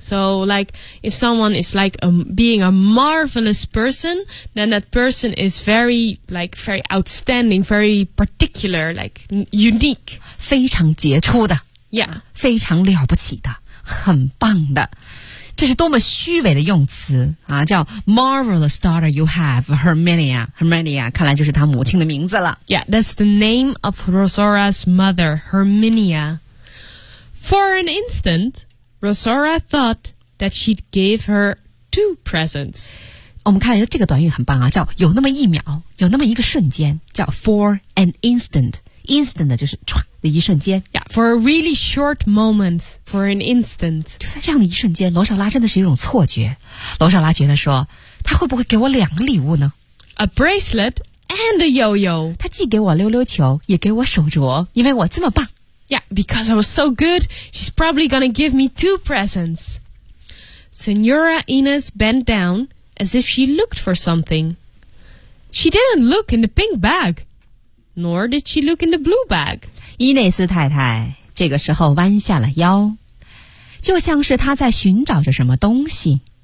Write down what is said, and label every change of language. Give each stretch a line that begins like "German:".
English: So like if someone is like being a marvelous person, then that person is very, like very outstanding, very particular, like unique.
Chinese: 非常杰出的。
English: Yeah.
Chinese: 非常了不起的。很棒的。这是多么虚伪的用词啊！叫
English: marvelous daughter you have,
Chinese: Herminia. Herminia 看来就是她母亲的名字了。
English: Yeah, that's the name of Rosora's mother, Herminia. For an instant, Rosora thought that she'd give her two presents.
Chinese: 我们看来这个短语很棒啊，叫有那么一秒，有那么一个瞬间，叫
English: for an instant.
Chinese: Instant 就是唰的一瞬间。
English: Yeah, for a really short moment. For an instant.
Chinese: 就在这样的一瞬间，罗莎拉真的是一种错觉。罗莎拉觉得说，她会不会给我两个礼物呢？
English: A bracelet and a yo-yo.
Chinese: 她既给我溜溜球，也给我手镯，因为我这么棒。
English: Yeah, because I was so good, she's probably gonna give me two presents. Senora Inez bent down as if she looked for something. She didn't look in the pink bag, nor did she look in the blue bag.
Chinese: 伊内斯太太这个时候弯下了腰，就像是他在寻找着什么东西。